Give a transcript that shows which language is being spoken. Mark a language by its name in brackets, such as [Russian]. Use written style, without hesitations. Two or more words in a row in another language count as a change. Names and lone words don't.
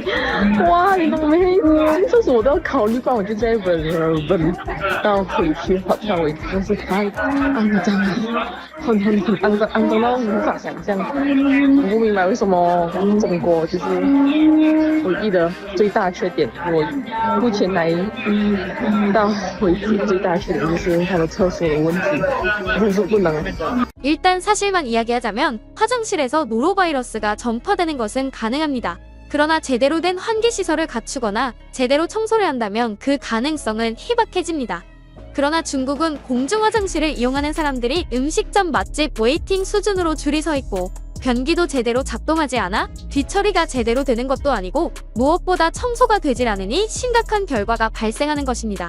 [Chinese] 哇，你懂没？进厕所我都要考虑，不然我就在闻到回去hotel为止，真是太肮脏了，很肮脏，肮脏到无法想象。我不明白为什么中国就是唯一的最大缺点。我目前来到为止最大缺点就是它的厕所的问题，真是不能。 [Korean] 일단 사실만 이야기하자면 화장실에서 노로바이러스가 전파되는 것은 가능합니다. 그러나 제대로 된 환기시설을 갖추거나 제대로 청소를 한다면 그 가능성은 희박해집니다. 그러나 중국은 공중화장실을 이용하는 사람들이 음식점 맛집 웨이팅 수준으로 줄이 서 있고, 변기도 제대로 작동하지 않아 뒤처리가 제대로 되는 것도 아니고, 무엇보다 청소가 되질 않으니 심각한 결과가 발생하는 것입니다.